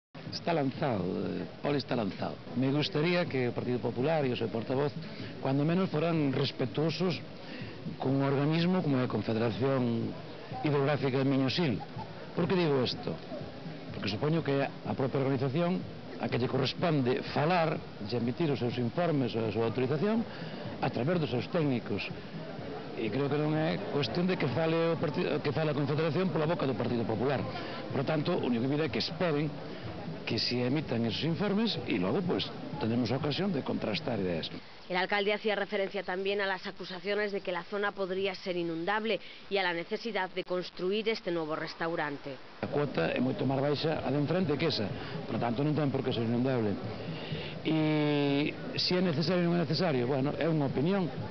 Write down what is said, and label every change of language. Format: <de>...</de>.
<gl>Está lanzado, Poli está lanzado. Me gustaría que o Partido Popular e o seu portavoz, cuando menos, foran respetuosos con un organismo como a Confederación Hidrográfica de Miño-Sil. Por que digo isto? Porque supoño que a propia organización a que lle corresponde falar e emitir os seus informes ou a súa autorización a través dos seus técnicos. E creo que non é cuestión de que fale a Confederación pola boca do Partido Popular. Por tanto, o único que pide é que esperen que se emitan</gl> <es>esos informes y luego pues tenemos ocasión de contrastar ideas. El alcalde hacía referencia también a las acusaciones de que la zona podría ser inundable y a la necesidad de construir este nuevo restaurante.</es> <gl>A cuota é moito máis baixa a de enfrente que esa, por tanto non ten por que ser inundable. E se é necesario ou non é necesario, bueno, é unha opinión.</gl>